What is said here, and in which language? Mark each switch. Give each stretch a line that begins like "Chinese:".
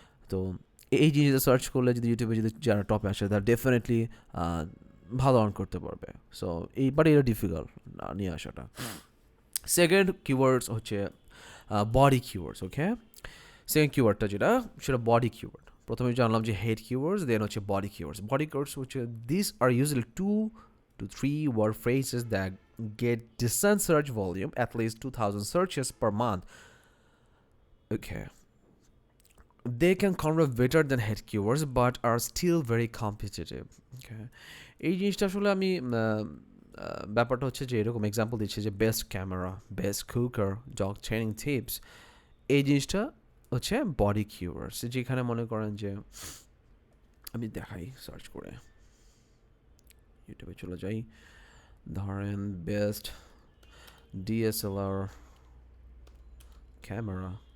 Bangla: তো এই জিনিসটা সার্চ করলে যদি ইউটিউবে যদি যারা টপে আসে, তারা ডেফিনেটলি ভালো আর্ন করতে পারবে। সো এইবার এটা ডিফিকাল্ট নিয়ে আসাটা। সেকেন্ড কিওয়ার্ডস হচ্ছে বডি কিওয়ার্ডস। ওকে, সেকেন্ড কিওয়ার্ডটা যেটা, সেটা বডি কিওয়ার্ড। প্রথমে জানলাম যে হেড কিওয়ার্ডস, দেন হচ্ছে বডি কিওয়ার্ডস। বডি কিওয়ার্ডস হচ্ছে
English: This are usually 2 to 3 word phrases that get decent search volume, at least 2,000 searches per month. Okay, they can convert better than head keywords but are still very competitive.
Bangla: Okay, এই জিনিসটা আসলে আমি ব্যাপারটা হচ্ছে যে এরকম example দিচ্ছে যে best camera, best cooker, dog training tips. এই জিনিসটা হচ্ছে বডি কিওয়ার্ডস, যেখানে মনে করেন যে আমি দেখাই সার্চ করে, ইউটিউবে চলে যাই, ধরেন বেস্ট ডিএসএলআর ক্যামেরা।